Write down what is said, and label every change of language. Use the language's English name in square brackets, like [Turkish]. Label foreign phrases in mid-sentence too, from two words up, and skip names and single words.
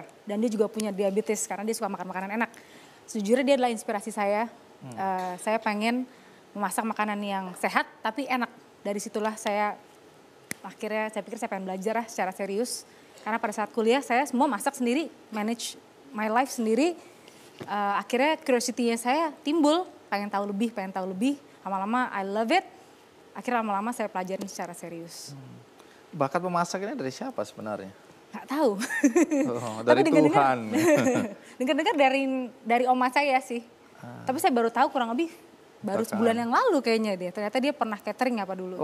[Indonesian] Dan dia juga punya diabetes karena dia suka makan makanan enak. Sejujurnya dia adalah inspirasi saya. Saya pengen memasak makanan yang sehat tapi enak. Dari situlah saya pikir saya pengen belajar secara serius. Karena pada saat kuliah saya semua masak sendiri, [English] manage my life sendiri. [Indonesian] Akhirnya [English] curiosity-nya saya [Indonesian] timbul, pengen tahu lebih. [English] Lama-lama I love it. [Indonesian] Akhirnya lama-lama saya pelajarin secara serius. Bakat memasak ini dari siapa sebenarnya? Nggak tahu. Oh, dari Tuhan. Dengar-dengar dari oma saya sih. Tapi saya baru tahu kurang lebih baru sebulan yang lalu kayaknya dia. Ternyata dia pernah catering apa dulu.